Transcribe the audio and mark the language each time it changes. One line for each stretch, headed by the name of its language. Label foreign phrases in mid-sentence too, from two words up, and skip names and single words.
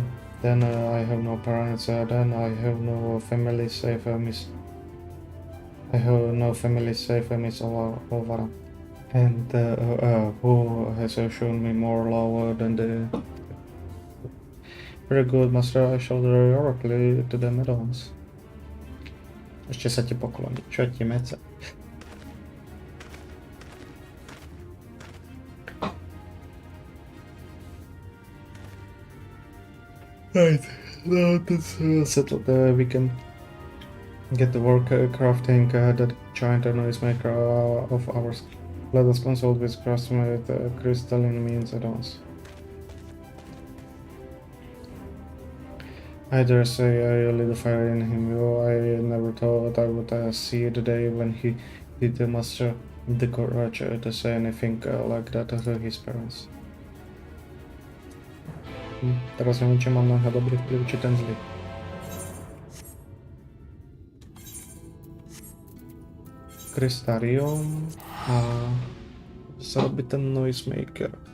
English: Then I have no parents, then I have no family save Miss. I have no family save Miss Olvara. And who has shown me more love than the... Very good, master, I shall directly to the meadows.
Slovak: Ešte sa ti pokloní. Čo ti mece?
English: Right, now that's settled. We can get to work crafting that giant noisemaker of ours. Let us consult with craftsmith crystalline means at once. I dare say I lit a fire in him. I never thought I would see the day when he did muster the courage to say anything like that to his parents.
Slovak: Teraz neviem, či mám na dobrý vplyv, či ten zlý. Krystarium a sa robí ten noisemaker.